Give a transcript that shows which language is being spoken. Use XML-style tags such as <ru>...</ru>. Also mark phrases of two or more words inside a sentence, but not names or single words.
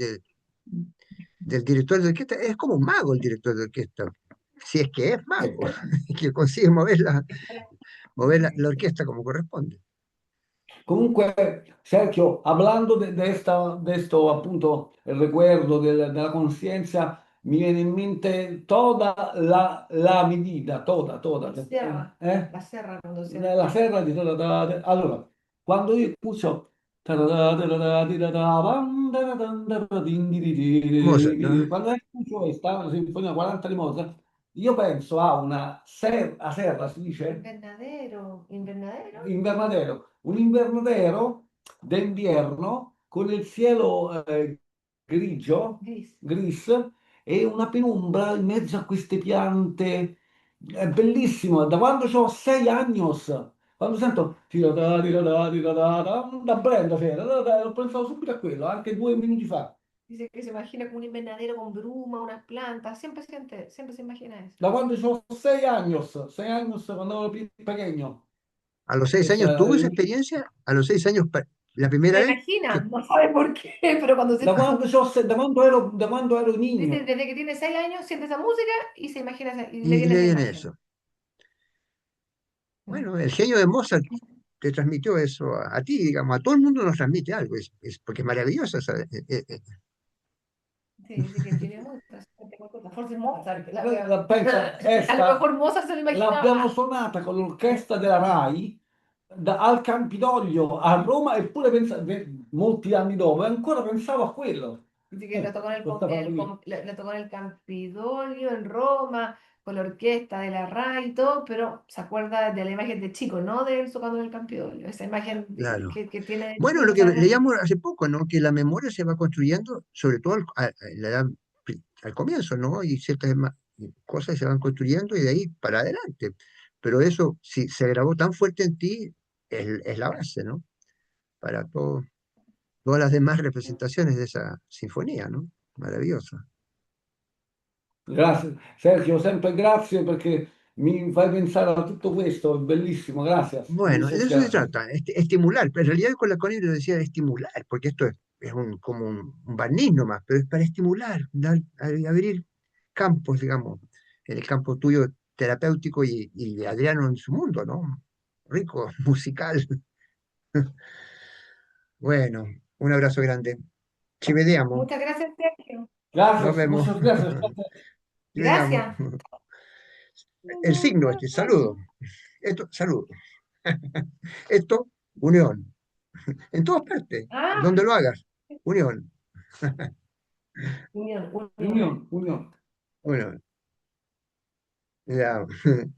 <es>del director de orquesta. Es como un mago el director de orquesta, si es que es mago, que consigue mover la orquesta como corresponde. Sergio, hablando de esto, appunto, el recuerdo della conciencia,</es> <it>mi viene in mente</it> <es>toda la mi vida, toda.</es> <it>La serra, Eh? la serra</it> <es>cuando se</es> <it>La</it> <es>despierta.</es> <it>serra di allora, quando io escucho</it> <es>Mozart, ¿no?</es> <it>quando escucho questa sinfonia 40 di Mozart, io penso a una serra, si dice?</it> <es>Invernadero, invernadero,</es> <it>Un invernadero d'inverno con il cielo grigio,</it> <es>gris.</es> <it>gris e una penombra in mezzo a queste piante. È bellissimo, da quando ho 6 anni, quando sento da Brenda c'era, ho pensato subito a quello, anche 2 minuti fa.</it> <es>Dice que se imagina como un invernadero con bruma, unas plantas. Siempre se imagina eso.</es> <it>Da quando ho 6 anni, quando ero pequeño.</it> <es>A los 6 años</es> <it>Questa-</it> <es>tuvo esa experiencia, a los 6 años, la primera Se vez imagina, que, no sabe por qué, pero cuando</es> <it>da quando, da quando ero</it> <es>dice, niño. desde que tiene 6 años siente esa música y se imagina y le y viene le esa viene imagen. eso. Mm. Bueno, el genio de Mozart te transmitió eso a ti, digamos, a todo el mundo nos transmite algo, porque es maravilloso. Sí, dice que tiene muchas,</es> <it>forse Mozart, Pensa,</it> <es>a lo esta mejor Mozart se lo</es> <it>l'abbiamo</it> <es>imaginaba.</es> <it>suonata con l'orchestra della RAI al Campidoglio a Roma, eppure molti anni dopo, e ancora pensavo a quello.</it> <es>Dice que la tocó en el,</es> <it>Questa cosa qui.</it> <es>la tocó en el Campidoglio, en Roma, con la orquesta de la RAI y todo, pero se acuerda de la imagen de chico, no de él tocando en el Campidoglio. Esa imagen Claro. que tiene Bueno, de lo que pasar mucho. leíamos hace poco, ¿no? Que la memoria se va construyendo, sobre todo al comienzo, ¿no? Y ciertas cosas se van construyendo y de ahí para adelante. Pero eso, si se grabó tan fuerte en ti, es la base, ¿no? Para todas las demás representaciones de esa sinfonía, ¿no? Maravillosa.</es> <it>Grazie. Sergio, sempre grazie perché mi fai pensare a tutto questo, è bellissimo, grazie.</it> <es>Bueno, de Muchas eso se gracias. trata, estimular. Pero en realidad con la Connie lo decía estimular, porque esto es como un barniz nomás, pero es para estimular, abrir campos, digamos. en el campo tuyo terapéutico y Adriano en su mundo, ¿no? Rico, musical. Bueno, un abrazo grande.</es> <it>Ci vediamo,</it> <es>Muchas gracias, Sergio. nos Gracias, vemos. muchas gracias.</es> <it>Ci vediamo.</it> <es>Gracias. El signo este, saludo. Esto, saludo. Esto, unión. En todas partes, Ah, donde lo hagas, unión. unión, unión. Unión, unión. Unión. Ya. Chao.</es>